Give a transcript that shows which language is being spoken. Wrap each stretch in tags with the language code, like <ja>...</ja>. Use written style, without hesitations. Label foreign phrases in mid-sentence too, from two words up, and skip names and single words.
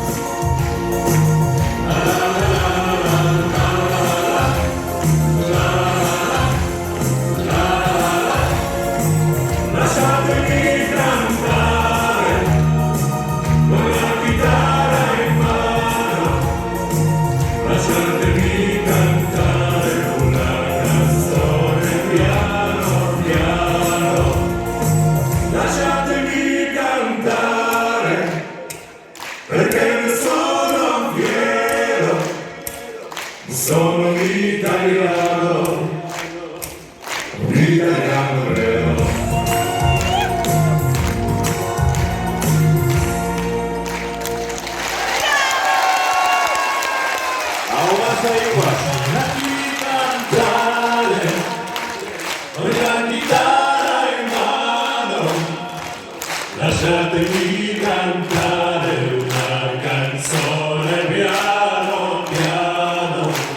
<it>Lasciatemi cantare con la chitarra in mano, lasciatemi cantare una canzone piano piano. Lasciatemi cantare perché ne sono fiero, sono un italiano vero.</it> <ru>А у вас, Аюба,</ru> <it>Lasciatemi cantare con la chitarra in mano, lasciatemi cantare una canzone piano piano.</it>